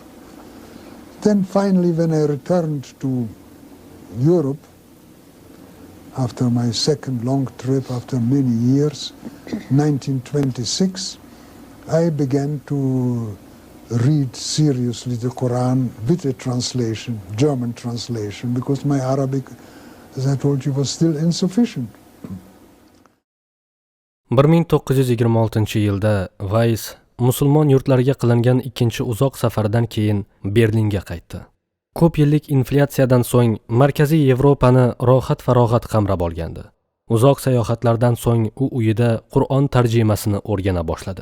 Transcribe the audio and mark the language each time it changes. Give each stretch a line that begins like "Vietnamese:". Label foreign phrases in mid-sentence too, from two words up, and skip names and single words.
English: Then finally, when I returned to Europe, after my second long trip, after many years, 1926, I began to read seriously the Quran with a translation, German translation, because my Arabic, as I told you, was still insufficient.
Uzbek: 1926-yilda Weiss musulmon yurtlariga qilingan ikkinchi uzoq safardan keyin Berlinga qaytdi. Ko'p yillik inflyatsiyadan so'ng Markaziy Yevropani rohat-farog'at qamrab olgandi. Uzoq sayohatlardan so'ng u uyida Qur'on tarjimasini o'rgana boshladi.